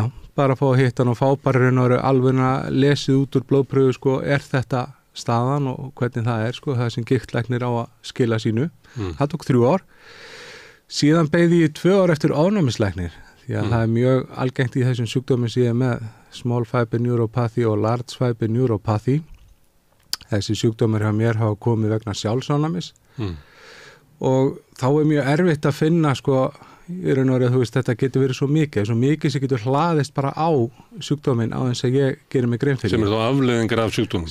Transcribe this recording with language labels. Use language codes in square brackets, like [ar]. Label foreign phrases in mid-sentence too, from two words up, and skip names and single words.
[is] Já, bara að fá að hitta hann og fá bara raun og veru alveg lesið út úr blóðpröfu, sko, er þetta staðan og hvernig það er, sko, það sem giktlæknir á að skila sínu. Það tók 3 ár. Síðan beið ég 2 ár eftir ofnæmislæknir, því að það er mjög algengt í þessum sjúkdómi sem ég er með [en] small fiber neuropathy [is] og [en] large fiber neuropathy. [is] Þessi sjúkdómar hjá mér hafa komið vegna sjálfsofnæmis og þá er mjög erfitt að finna, sko, í raun og veru, þú veist, þetta getur verið svo mikið sem getur hlaðist bara á sjúkdóminn á þess að ég gerir mig grein fyrir. Sem eru þá afleiðingar af sjúkdómum?